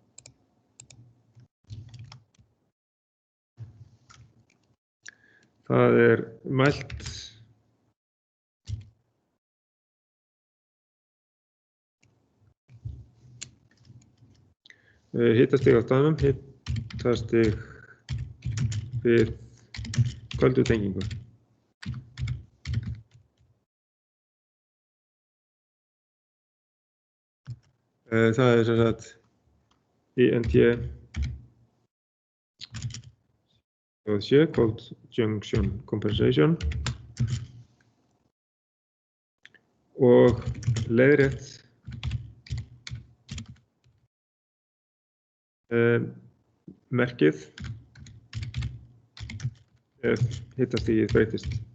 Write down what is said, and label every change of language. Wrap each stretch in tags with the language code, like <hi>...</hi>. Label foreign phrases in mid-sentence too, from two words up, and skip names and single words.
<is>Það mælt hitastig á staðnum, hitastig við köldutengingu. Það sem sagt INT</is> <en>cold junction compensation</en> <is>og leiðrétt merkið ef hitastigið breytist.</is>